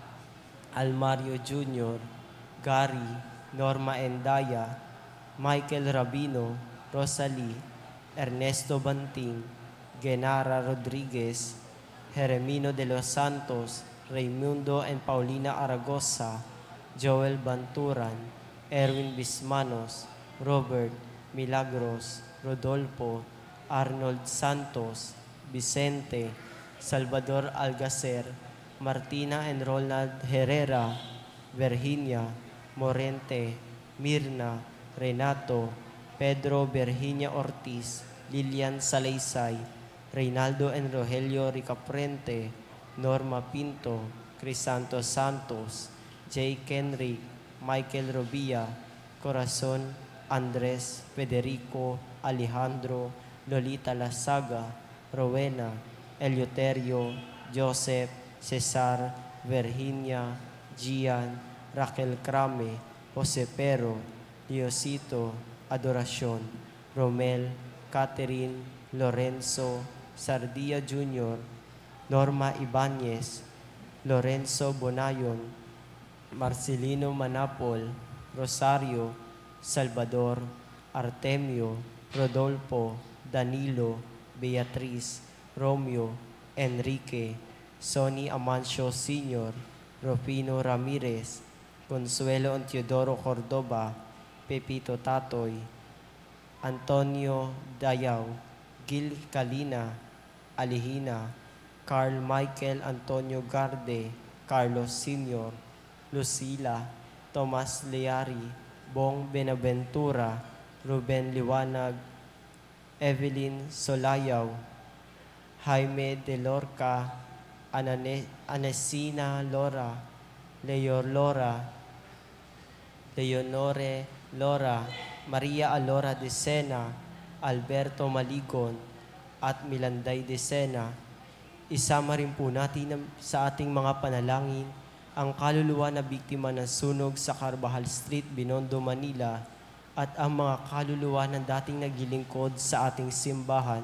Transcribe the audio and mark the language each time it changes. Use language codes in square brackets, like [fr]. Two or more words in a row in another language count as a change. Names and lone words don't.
[tl] Almario Jr., Gary, Norma Endaya, Michael Rabino, Rosalie, Ernesto Banting, Genara Rodriguez, Jeremino de los Santos, Raimundo and Paulina Aragosa, Joel Banturan, Erwin Bismanos, Robert Milagros, Rodolfo, Arnold Santos, Vicente, Salvador Algacer, Martina and Ronald Herrera, Virginia, Morente, Mirna, Renato, Pedro Virginia Ortiz, Lilian Salaysay, Reynaldo and Rogelio Ricaprente, Norma Pinto, Crisanto Santos, Jay Kenrick, Michael Robia, Corazon Andres, Federico, Alejandro, Lolita Lasaga, Rowena, Eleuterio, Joseph, Cesar, Virginia, Gian, Raquel Crame, Jose Pero, Diosito, Adoracion, Romel, Catherine, Lorenzo, Sardia Jr., Norma Ibanez, Lorenzo Bonayon, Marcelino Manapol, Rosario, Salvador, Artemio, Rodolfo, Danilo, Beatriz, Romeo, Enrique, Sonny Amancio Sr., Rufino Ramirez, Consuelo and Teodoro Cordoba, Pepito Tatoy, Antonio Dayaw, Gil Calina, Alihina, Carl Michael Antonio Garde, Carlos Sr., Lucila, Tomas Leari, Bong Benaventura, Ruben Liwanag, Evelyn Solayaw, Jaime de Lorca, Anesina Lora, Leonore Lora, Maria Alora de Sena, Alberto Maligon, at Milanday de Sena. Isama rin po natin sa ating mga panalangin ang kaluluwa na biktima ng sunog sa Carvajal Street, Binondo, Manila, at ang mga kaluluwa ng dating naglilingkod sa ating simbahan.